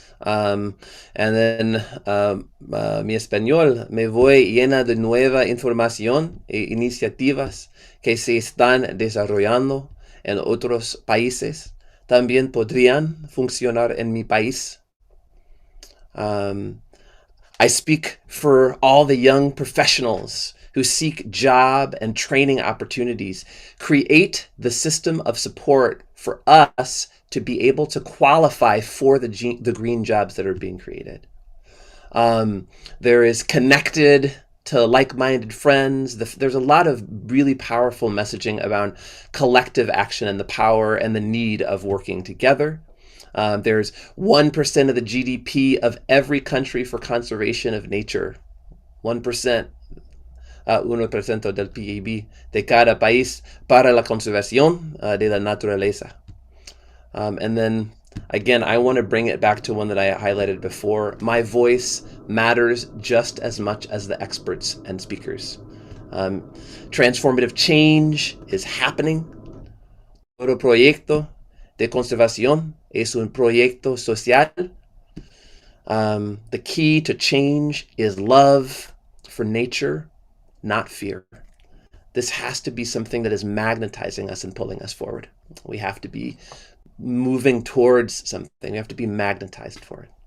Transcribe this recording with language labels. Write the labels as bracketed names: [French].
[English] And then [Spanish] mi español, me voy llena de nueva información e iniciativas que se están desarrollando en otros países. También podrían funcionar en mi país. [English] I speak for all the young professionals who seek job and training opportunities. Create the system of support for us to be able to qualify for the green jobs that are being created. There is connected to like-minded friends. There's a lot of really powerful messaging about collective action and the power and the need of working together. There's 1% of the GDP of every country for conservation of nature. 1%. [Spanish] 1% del PIB de cada país para la conservación de la naturaleza. [English] And then, again, I want to bring it back to one that I highlighted before. My voice matters just as much as the experts and speakers. Transformative change is happening. [Spanish] Todo proyecto de conservación es un proyecto social. [English] The key to change is love for nature, not fear. This has to be something that is magnetizing us and pulling us forward. We have to be moving towards something. We have to be magnetized for it.